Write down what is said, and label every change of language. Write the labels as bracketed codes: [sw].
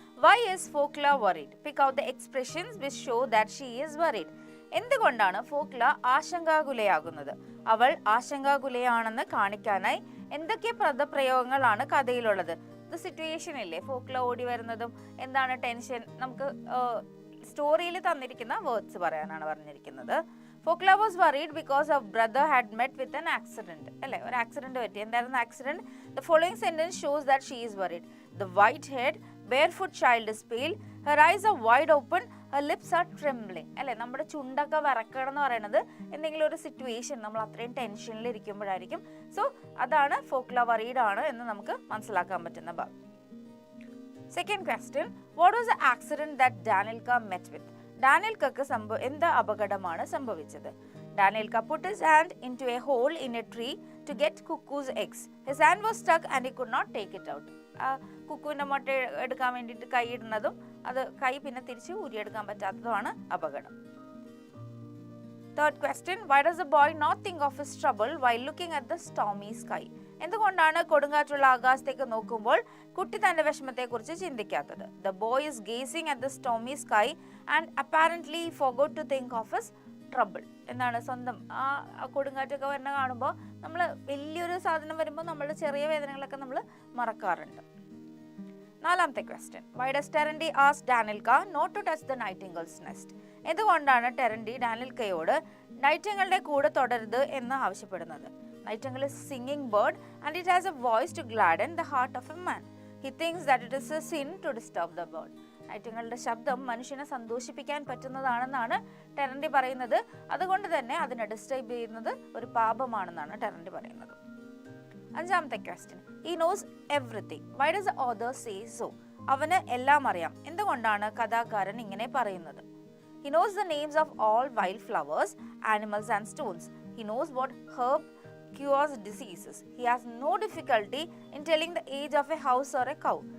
[en] Why is Folklore worried? Pick out the expressions which show that she is worried. [ml] എന്തുകൊണ്ടാണ് ഫോക്ല ആശങ്കാകുലയാകുന്നത്? അവൾ ആശങ്കാകുലയാണെന്ന് കാണിക്കാനായി എന്തൊക്കെ പദപ്രയോഗങ്ങളാണ് കഥയിലുള്ളത്? ഇത് situation ഇല്ലേ, ഫോക്ല ഓടി വരുന്നതും എന്താണ് ടെൻഷൻ, നമുക്ക് സ്റ്റോറിയിൽ തന്നിരിക്കുന്ന വേർഡ്സ് പറയാനാണ് പറഞ്ഞിരിക്കുന്നത്. [en] Folklore was worried because her brother had met with an accident. [ml] അല്ലേ, ഒരു ആക്സിഡന്റ് പറ്റി. എന്തായിരുന്നു accident? [en] The following sentence shows that she is worried. The white-haired, barefoot child is pale. Her eyes are wide open. Her lips are trembling. [ml] അല്ലേ, നമ്മുടെ ചുണ്ടൊക്കെ വിറക്കണം എന്ന് പറയുന്നത് എന്തെങ്കിലും ഒരു സിറ്റുവേഷൻ നമ്മൾ അത്രയും ടെൻഷനിൽ ഇരിക്കുമ്പോഴായിരിക്കും. സോ അതാണ് ഫോക്ലർ worried ആണ് എന്ന് നമുക്ക് മനസ്സിലാക്കാൻ പറ്റുന്ന ഭാഗം. [en] Second question, what was the accident that Danielka met with? [ml] ഡാനിയൽക്കക്ക് എന്ത് അപകടമാണ് സംഭവിച്ചത്? [en] ഡാനിയൽക്ക put his hand into a hole in a tree to get cuckoo's eggs. His hand was stuck and he could not take it out. [ml] കുക്കുവിൻ്റെ മുട്ട എടുക്കാൻ വേണ്ടിയിട്ട് കൈ ഇടുന്നതും അത് കൈ പിന്നെ തിരിച്ച് ഊരിയെടുക്കാൻ പറ്റാത്തതുമാണ് അപകടം. [en] Third question, why does the boy not think of his trouble while looking at the stormy sky? [ml] എന്തുകൊണ്ടാണ് കൊടുങ്കാറ്റുള്ള ആകാശത്തേക്ക് നോക്കുമ്പോൾ കുട്ടി തന്റെ വിഷമത്തെക്കുറിച്ച് ചിന്തിക്കാത്തത്? [en] The boy is gazing at the stormy sky and apparently forgot to think of his trouble. [ml] എന്താണ്, സ്വന്തം ആ കൊടുങ്കാറ്റൊക്കെ വരുന്ന കാണുമ്പോൾ നമ്മൾ വലിയൊരു സാധനം വരുമ്പോൾ നമ്മളുടെ ചെറിയ വേദനകളൊക്കെ നമ്മൾ മറക്കാറുണ്ട്. നാലാമത്തെ question, [en] why does Terendi ask Danielka not to touch the nightingale's nest? [ml] എന്തുകൊണ്ടാണ് ടെറൻഡി ഡാനിയൽക്കയോട് നൈറ്റിംഗിളുടെ കൂടെ തുടരുത് എന്ന് ആവശ്യപ്പെടുന്നത്? [en] Nightingale is a singing bird and it has a voice to gladden the heart of a man. He thinks that it is a sin to disturb the bird. [ml] നൈറ്റിംഗിളുടെ ശബ്ദം മനുഷ്യനെ സന്തോഷിപ്പിക്കാൻ പറ്റുന്നതാണെന്നാണ് ടെറൻഡി പറയുന്നത്. അതുകൊണ്ട് തന്നെ അതിനെ ഡിസ്റ്റർബ് ചെയ്യുന്നത് ഒരു പാപമാണെന്നാണ് ടെറൻഡി പറയുന്നത്. അഞ്ചാമത്തെ question, [en] he knows everything. Why does the author say so? [ml] അവന് എല്ലാം അറിയാം. എന്തുകൊണ്ടാണ് കഥാകാരൻ ഇങ്ങനെ പറയുന്നത്? [en] He knows the names of all wild flowers, animals and stones. He knows what herb cures diseases. He has no difficulty in telling the age of a horse or a cow.